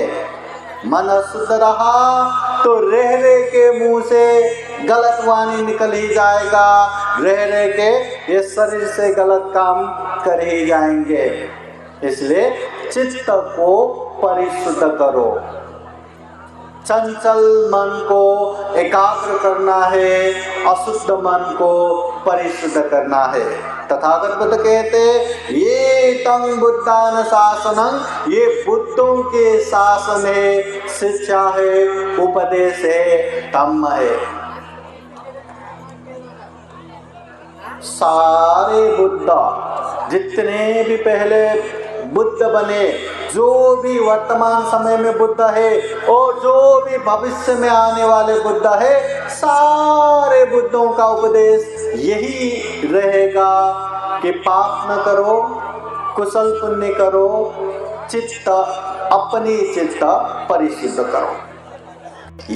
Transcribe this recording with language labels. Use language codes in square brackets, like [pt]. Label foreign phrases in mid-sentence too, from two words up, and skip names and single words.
[hi] मन शुद्ध रहा तो रह के मुंह से गलत वाणी निकल ही जाएगा, रह के ये शरीर से गलत काम कर ही जाएंगे। इसलिए चित्त को परिशुद्ध करो। चंचल मन को एकाग्र करना है, अशुद्ध मन को परिशुद्ध करना है। तथागत बुद्ध कहते [pi] ये तंग बुद्धान शासनं, [hi] ये बुद्धों के शासन है, शिक्षा है, उपदेश है, धम्म है। सारे बुद्ध जितने भी पहले बुद्ध बने, जो भी वर्तमान समय में बुद्ध है और जो भी भविष्य में आने वाले बुद्ध है, सारे बुद्धों का उपदेश यही रहेगा कि पाप न करो, कुशल पुण्य करो, चित्त अपनी चित्त परिशुद्ध करो।